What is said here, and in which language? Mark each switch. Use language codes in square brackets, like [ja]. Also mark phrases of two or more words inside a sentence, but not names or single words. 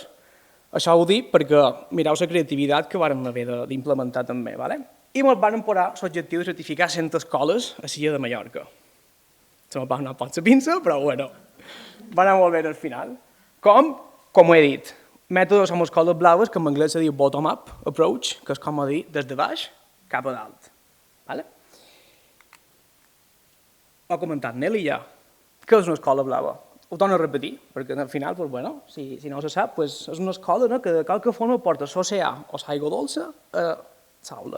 [ca] Això ho dic perquè mireu la creativitat que vam haver d'implementar també. I ens vam posar l'objectiu de certificar 100 escoles a l'illa de Mallorca. Se m'ha anat pot la pinça, però bueno, va anar molt bé al final. Com ho he dit, mètodes amb escoles blaves, que en anglès se diu [en] bottom-up approach, [ca] que és com a dir des de baix cap a dalt. Ho ha comentat Nelly ja. Què és una escola blava? Ho torno a repetir, perquè al final, si no se sap, és una escola que de qualque forma porta l'oceà o l'aigua dolça a l'aula.